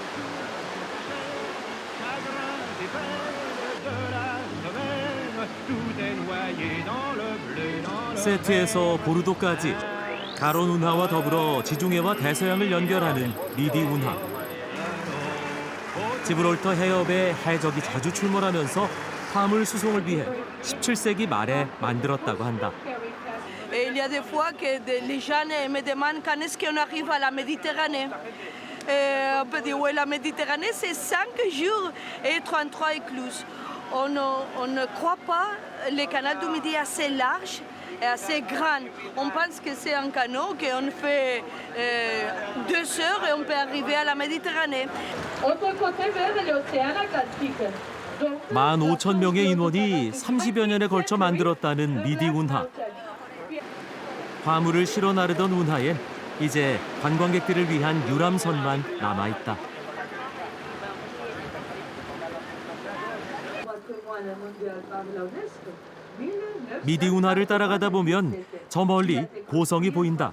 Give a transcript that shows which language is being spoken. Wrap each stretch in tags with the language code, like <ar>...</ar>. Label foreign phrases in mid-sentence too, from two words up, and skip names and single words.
<ko>세트에서 보르도까지 가론 운하와 더불어 지중해와 대서양을 연결하는 미디 운하. 지브롤터 해협에 해적이 자주 출몰하면서 화물 수송을 위해 17세기 말에 만들었다고 한다.</ko> <fr>Il y a des fois que les gens me demandent quand est-ce qu'on arrive à la Méditerranée. On peut dire oui, la Méditerranée c'est 5 jours et 33 écluses. On ne croit pas le canal du Midi assez large et assez grand. On pense que c'est un canot qu'on fait 2 heures et on peut arriver à la Méditerranée. Autre côté vers l'océan Atlantique.</fr> <ko>15,000명의 인원이 30여 년에 걸쳐 만들었다는 미디 운하. 화물을 실어 나르던 운하엔 이제 관광객들을 위한 유람선만 남아있다. 미디 운하를 따라가다 보면 저 멀리 고성이 보인다.</ko>